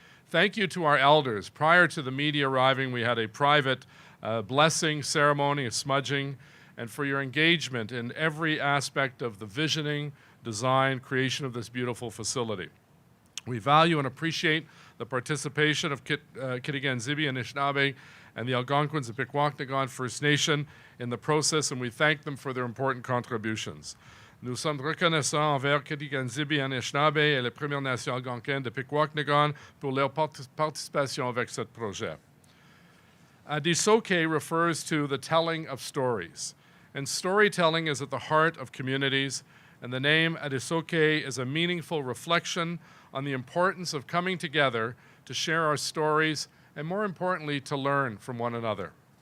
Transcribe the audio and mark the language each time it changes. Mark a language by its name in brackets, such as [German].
[English] Thank you to our elders. Prior to the media arriving, we had a private blessing ceremony, a smudging, and for your engagement in every aspect of the visioning, design, creation of this beautiful facility. We value and appreciate the participation of Kitigan, Zibi, Anishinabeg, and the Algonquins of Pikwàkanagàn First Nation in the process, and we thank them for their important contributions. [French] Nous sommes reconnaissants envers Kitigan, Zibi, Anishinabeg et la Première Nation algonquine de Pikwàkanagàn pour leur participation avec ce projet. [English] Ādisōke refers to the telling of stories, and storytelling is at the heart of communities, and the name Ādisōke is a meaningful reflection on the importance of coming together to share our stories and, more importantly, to learn from one another.